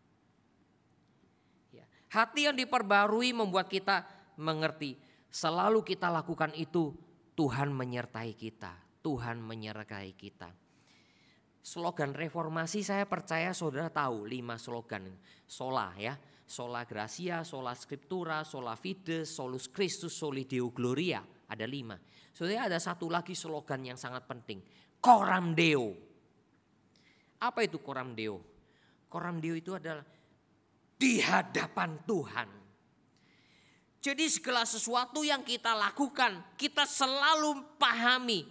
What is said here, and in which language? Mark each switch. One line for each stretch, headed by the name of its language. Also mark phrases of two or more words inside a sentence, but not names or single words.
Indonesian: Ya, hati yang diperbarui membuat kita mengerti, selalu kita lakukan itu, Tuhan menyertai kita, Tuhan menyertai kita. Slogan reformasi saya percaya saudara tahu 5 slogan.
Latin: Sola ya, sola gratia, sola scriptura, sola fide, solus Christus, soli Deo gloria.
Indonesian: Ada 5. Saudara ada satu lagi slogan yang sangat penting.
Latin: Coram Deo.
Indonesian: Apa itu
Latin: coram Deo? Coram Deo
Indonesian: itu adalah di hadapan Tuhan. Jadi segala sesuatu yang kita lakukan, kita selalu pahami.